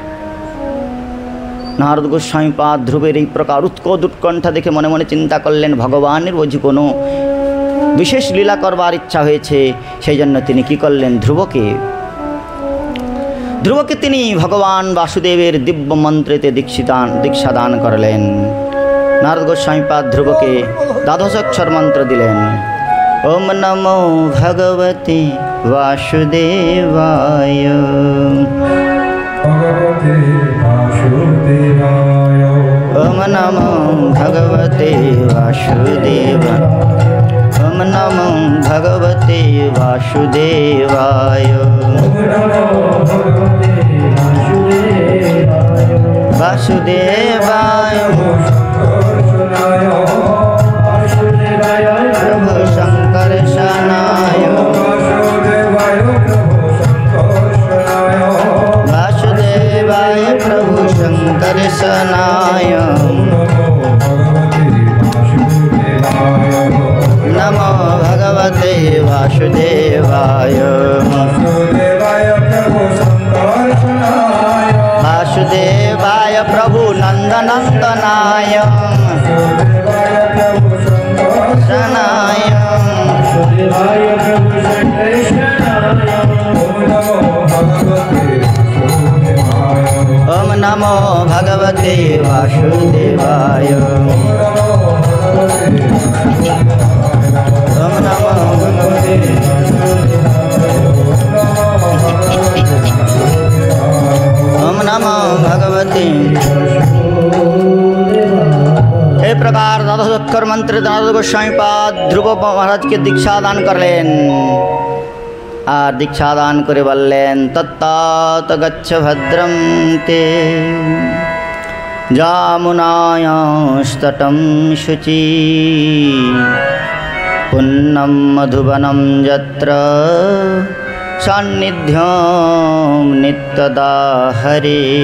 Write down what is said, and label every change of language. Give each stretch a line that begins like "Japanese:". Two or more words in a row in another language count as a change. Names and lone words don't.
Bangla: নারদ গোস্বামীপাদ ধ্রুবের এই প্রকার উৎকণ্ঠা দেখে মনে মনে চিন্তা করলেন, ভগবানের বুঝি কোনো বিশেষ লীলা করবার ইচ্ছা হয়েছে। সেই জন্য তিনি কি করলেন, ধ্রুবকে তিনি ভগবান বাসুদেবের দিব্য মন্ত্রেতে দীক্ষাদান করলেন। নারদ গোস্বামীপাদ ধ্রুবকে দ্বাদশাক্ষর মন্ত্র দিলেন।
Sanskrit: ওম নমো ভগবতে বাসুদেবায়, ওম নমো ভগবতে বাসুদেবায়, ওম নমো ভগবতে বাসুদেবায়, বাসুদেবায় প্রভু শঙ্কর শনায়, বাসুদেবায় প্রভু শঙ্কর শনায়, নমো ভগবতে বাসুদেবায়, বাসুদেবায় প্রভু নন্দনন্দনায় শনায়, ওম নমো ভগবতে বাসুদেবায়, ওম নমো ভগবতে, ওম নমো ভগবতে।
Bangla: এই প্রকার দ্বাদশাক্ষর মন্ত্রে নারদ গোস্বামীপাদ ধ্রুব মহারাজকে দীক্ষা দান করলেন। আর দীক্ষা দান করে বললেন,
Sanskrit: তত্তাত গচ্ছ ভদ্রম তে যমুনায়াস্তটম শুচি পুণ্যম মধুবনম যত্র সান্নিধ্যম নিত্যদা হরে।